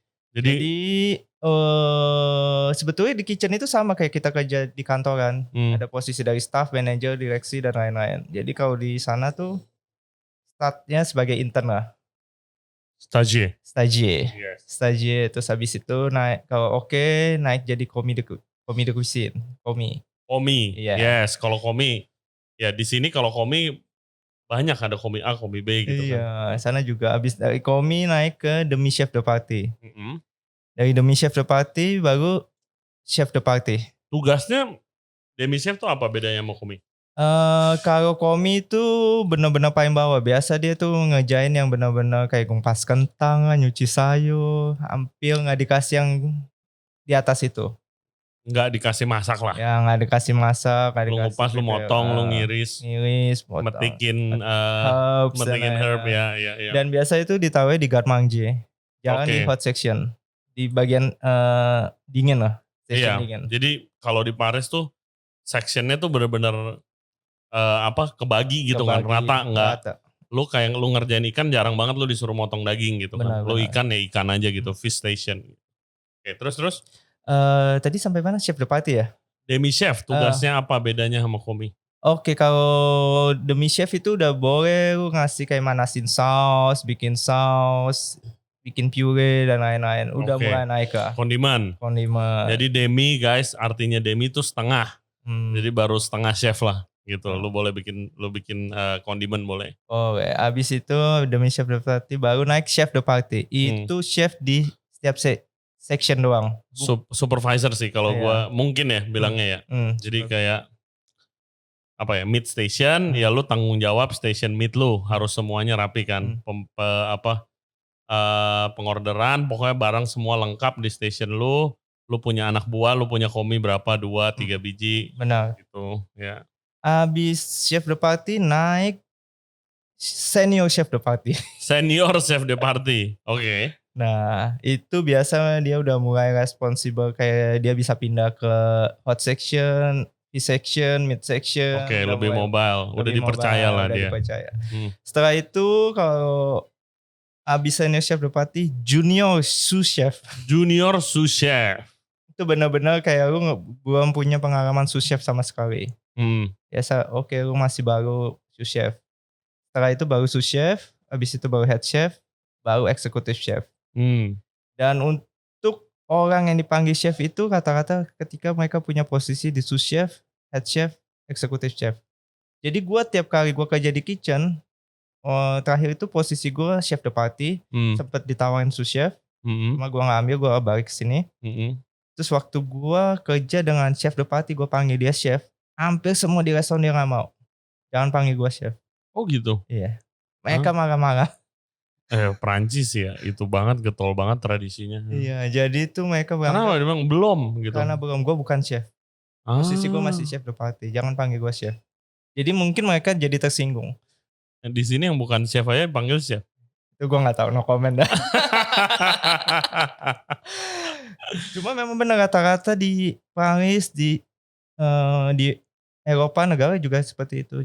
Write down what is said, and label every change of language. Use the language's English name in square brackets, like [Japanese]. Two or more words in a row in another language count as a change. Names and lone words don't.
[Indonesian] Jadi sebetulnya di kitchen itu sama kayak kita kerja di kantoran. Ada posisi dari staff, manager, direksi dan lain-lain. Jadi kalau di sana tuh startnya sebagai intern lah. Stagiaire. Yes. Stagiaire terus habis itu naik kalau naik jadi [French] commis de cuisine. [Indonesian] Komi. Iya. Yes, kalau komi ya di sini kalau komi banyak ada komi A, komi B gitu kan. Iya, sana juga habis dari komi naik ke [French] demi chef de partie. [Indonesian] Dari [French] demi chef de partie [Indonesian] baru [French] chef de partie. [Indonesian] Tugasnya [French] demi chef [Indonesian] tuh apa bedanya sama komi? Kalau komi itu benar-benar paling bawah. Biasa dia tuh ngerjain yang benar-benar kayak ngupas kentang, nyuci sayur, hampir nggak dikasih yang di atas itu. Nggak dikasih masak lah. Ya nggak dikasih masak. Lu ngupas, lu motong, lu ngiris, potong. metikin herb ya. Dan biasa itu ditaruh di [French] garde manger. [Indonesian] Jangan di [English] hot section. [Indonesian] Di bagian dingin lah. Iya, dingin. jadi kalau di Paris tuh sectionnya tuh bener-bener kebagi gitu kan, rata nggak. Lu kayak lu ngerjain ikan jarang banget lu disuruh motong daging gitu kan. Lu ikan ya ikan aja gitu, [English] fish station. [Indonesian] Oke, terus? Tadi sampai mana [French] chef de partie [Indonesian] ya? [French] Demi chef [Indonesian] tugasnya apa bedanya sama komi? Oke, kalau [French] demi chef [Indonesian] itu udah boleh lu ngasih kayak manasin saus, bikin puree dan lain-lain. Udah Oke. mulai naik ke Kondimen. kondimen. Jadi demi guys, artinya demi itu setengah. Jadi baru setengah chef lah gitu. Lu boleh bikin kondimen boleh. Boleh. Abis itu [French] demi chef de party [Indonesian] baru naik [French] chef de party. [Indonesian] Itu chef di setiap section doang. Supervisor sih kalau Iya. gua mungkin ya bilangnya ya. Jadi kayak apa ya, [English] mid station [Indonesian] ya lu tanggung jawab station mid lu harus semuanya rapi kan. Pengorderan pokoknya barang semua lengkap di station lu punya anak buah, lu punya komi berapa, 2, 3 biji. Benar. Gitu ya. Abis [French] chef de party [Indonesian] naik [French] senior chef de party. Senior chef de party. [Indonesian] Oke. Nah, itu biasa dia udah mulai responsibel, kayak dia bisa pindah ke [English] hot section, [Indonesian] section, [English] mid section. [Indonesian] Oke, lebih mobile. Udah dipercaya lah dia. Dipercaya. Setelah itu kalau abis [French] senior chef de party, junior sous chef. Junior sous chef. [Indonesian] Itu benar-benar kayak lu belum punya pengalaman [French] sous chef [Indonesian] sama sekali. Biasa, oke, lu masih baru [French] sous chef. [Indonesian] Setelah itu baru [French] sous chef, [Indonesian] abis itu baru [English] head chef, [Indonesian] baru [English] executive chef. [Indonesian] Dan untuk orang yang dipanggil chef itu rata-rata ketika mereka punya posisi di [French] sous chef, [English] head chef, executive chef. [Indonesian] Jadi gue tiap kali gue kerja di kitchen, terakhir itu posisi gue [French] chef de party, [Indonesian] sempet ditawarin [French] sous chef, [Indonesian] cuma gue gak ambil, gue balik ke sini. Terus waktu gue kerja dengan [French] chef de party, [Indonesian] gue panggil dia chef, hampir semua di restoran dia gak mau. Jangan panggil gue chef. Oh gitu? Iya. Mereka marah-marah. Perancis ya, itu banget, getol banget tradisinya. Iya, jadi itu mereka Kenapa memang belum gitu? Karena belum, gue bukan chef. Posisi gue masih [French] chef de party, [Indonesian] jangan panggil gue chef. Jadi mungkin mereka jadi tersinggung. Di sini yang bukan chef aja panggil chef. Itu gue gak tahu, [English] no comment [Indonesian] dah. Cuma memang benar rata-rata di Paris, di Eropa negara juga seperti itu.